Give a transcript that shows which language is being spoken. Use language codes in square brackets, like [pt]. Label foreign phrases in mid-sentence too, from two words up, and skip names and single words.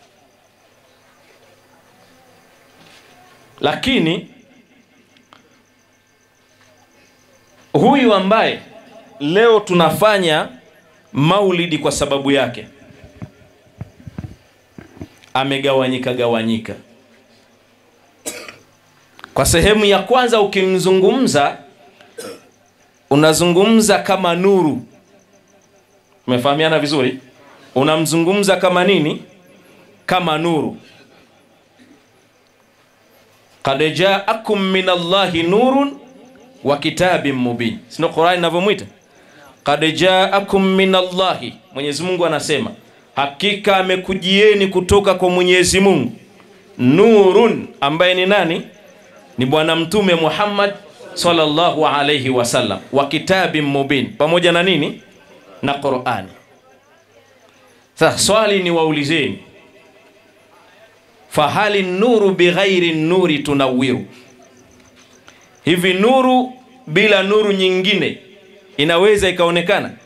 [sw] Lakini huyu ambaye leo tunafanya maulidi kwa sababu yake amegawanyika. Kwa sehemu ya kwanza ukimzungumza, unazungumza kama nuru. Umefahamiana vizuri? Unamzungumza kama nini? Kama nuru. [ar] قد جاءكم من الله نور وكتاب مبين. [sw] Sino Qur'an inavyomwita? [ar] قد جاءكم من الله, [sw] Mwenyezi Mungu anasema hakika amekujieni kutoka kwa Mwenyezi Mungu nurun, ambaye ni nani? Ni bwana mtume Muhammad [ar] صلى الله عليه وسلم, وكتاب مبين, [sw] pamoja na nini? Na Qur'ani. Sasa swali ni waulizeni, [ar] فهل النور بغير نور تنير, [sw] hivi nuru bila nuru nyingine inaweza ikaonekana?